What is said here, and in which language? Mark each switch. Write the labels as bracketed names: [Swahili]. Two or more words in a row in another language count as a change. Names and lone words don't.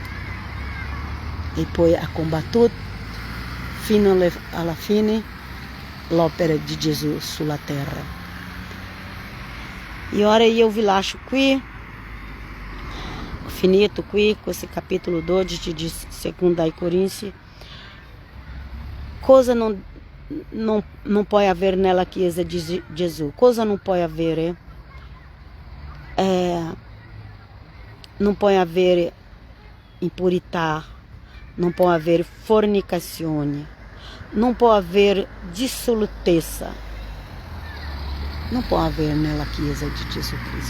[Italian] E poi ha combattuto fino alla fine l'opera di Gesù sulla terra. E ora io vi lascio qui, ho finito qui questo capitolo 12 di 2 Coríntios. Cosa [Portuguese] não pode haver [Italian] nella Chiesa di Gesù. Cosa non può avere? Non può avere impurità, non può avere fornicazione, non può avere dissolutezza, non può avere nella Chiesa di Gesù Cristo.